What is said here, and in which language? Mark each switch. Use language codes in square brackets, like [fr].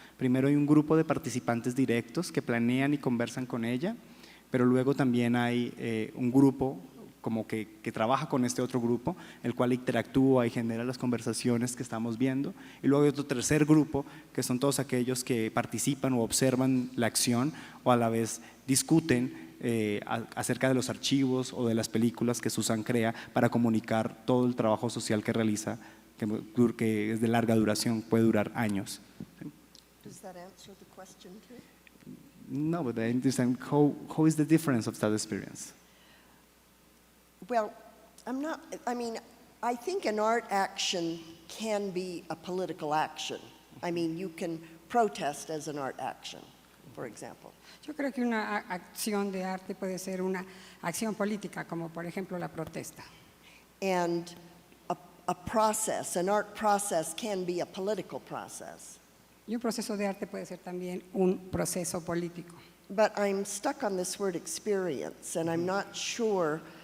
[es] Primero hay un grupo de participantes directos que planean y conversan con ella, pero luego también hay un grupo como que trabaja con este otro grupo, el cual interactúa y genera las conversaciones que estamos viendo, y luego hay otro tercer grupo, que son todos aquellos que participan o observan la acción o a la vez discuten acerca de los archivos o de las películas que Susan crea para comunicar todo el trabajo social que realiza, que es de larga duración, puede durar años. [en] Does that answer the question too? No, but I understand how is the difference of that experience? Well, I think an art action can be a political action. I mean, you can protest as an art action, for example. [es] Yo creo que una acción de arte puede ser una acción política, como por ejemplo la protesta. [en] And an art process can be a political process. [es] Y un proceso de arte puede ser también un proceso político. [en] But I'm stuck on this word experience, and I'm not sure.